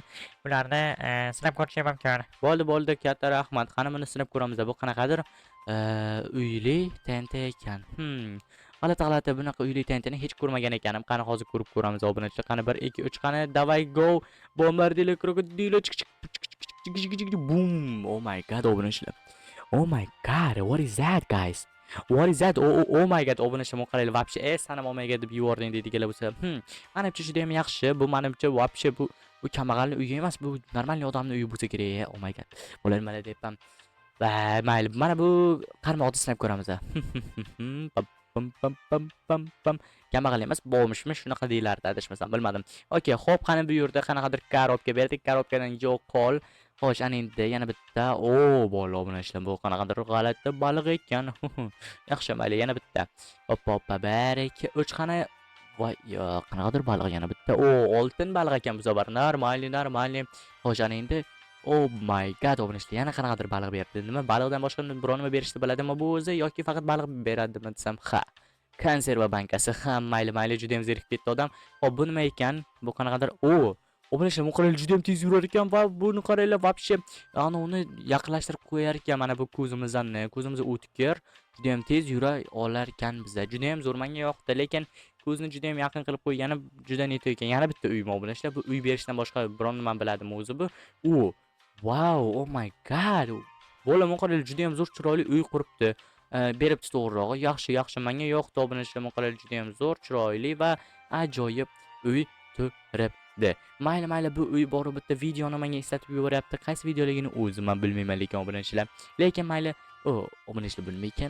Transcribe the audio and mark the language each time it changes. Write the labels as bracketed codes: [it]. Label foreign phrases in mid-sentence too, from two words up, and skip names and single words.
[uz] Ularni sinab ko'rishim mumkin. Bo'ldi, katta rahmat. Qani buni sinab ko'ramiz. Bu qanaqadir uyli tenta ekan. G'alati, bunaqa uyli tentani hech ko'rmagan ekanim. Qani hozir ko'rib ko'ramiz obunachilar. Qani 1 2 3, qani davay go. Bombardilo krokodilo boom. [en] Oh my god, obunachilar. Oh my god, what is that, guys? What is that? Oh my god, [uz] obunachilar, qaranglar, vobshe sanam olmayga deb yubording deydiganlar bo'lsa, menimcha juda ham yaxshi. Bu menimcha vobshe bu kambag'alning uyi emas, bu normal odamning uyi bo'lsa kerak. [en] Oh my god. [uz] Bo'ladi, mana deyapman. Va mayli, mana bu qarmoqni sinab ko'ramiz. Kambag'al emas, bomishmi, shunaqa deyilardi, adashmasam, bilmadim. Okey, xo'p, qani bu yerda qanaqadir korobka berdik. Korobkadan yo'q qol. Xo'sh, ana endi yana bitta. Bola obunachilar, bu qanaqadir g'alati baliq ekan. Yaxshi, mayli, yana bitta. Hoppa, 1 2 3, qani. Voy, qanaqadir baliq yana bitta. Oltin baliq ekan bu safar. Normalniy. Xo'sh, ana endi [en] oh my god, [uz] obunachilar, yana qanaqadir baliq berdi. Nima, baliqdan boshqa bironima berishni biladimi bu o'zi yoki faqat baliq beradimi desam, ha. Konserva bankasi. Ha, mayli, juda ham zerikib ketdi odam. Xo'p, bu nima ekan? Bu qanaqadir obunachilar, bu qaranglar, juda ham tez yurar ekan va buni qaranglar, vobshe uni yaqinlashtirib qo'yar ekan. Mana bu ko'zimiz o'tkir, juda ham tez yura olar ekan bizda. Juda ham zo'r, menga yoqdi, lekin ko'zni juda ham yaqin qilib qo'ygani juda neto ekan. Yana bitta uy obunachilar. Bu uy berishdan boshqa biron nimani biladimi o'zi bu? [en] U wow, oh my god. [uz] Bola muqarrar juda ham zo'r chiroyli uy quribdi. Beribdi to'g'rirog'i. Yaxshi, yaxshi. Menga yoqdi obunachilar muqarrar juda ham zo'r, chiroyli va ajoyib uy turibdi. Mayli, bu uy borib bitta videoni menga eslatib yuboryapti. Qaysi videoligini o'zim ham bilmayman lekin obunachilar. Lekin mayli, obunachilar bilmaykan.